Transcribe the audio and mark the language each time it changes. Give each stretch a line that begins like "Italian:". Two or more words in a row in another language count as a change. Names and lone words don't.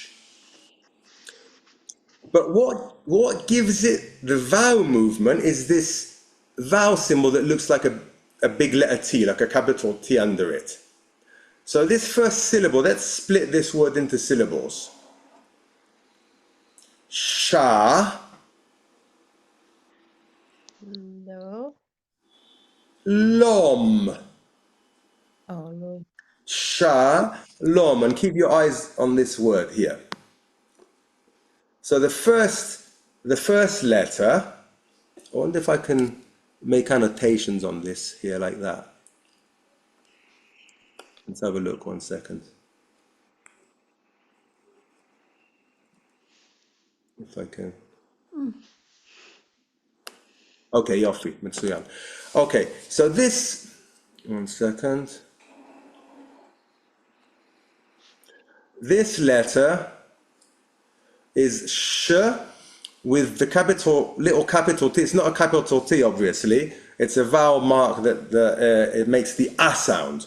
English: But what gives it the vowel movement is this vowel symbol that looks like a big letter T, like a capital T under it. So this first syllable, let's split this word into syllables. Sha. No. Lom. Oh, no. Sha. Lom. And keep your eyes on this word here. So the first letter, I wonder if I can make annotations on this here like that. Let's have a look 1 second. If I can.
Hebrew: Okay, יופי, מצוין.
English: Okay, so this, 1 second. This letter is sh with the little capital T. It's not a capital T, obviously. It's a vowel mark that it makes the a sound.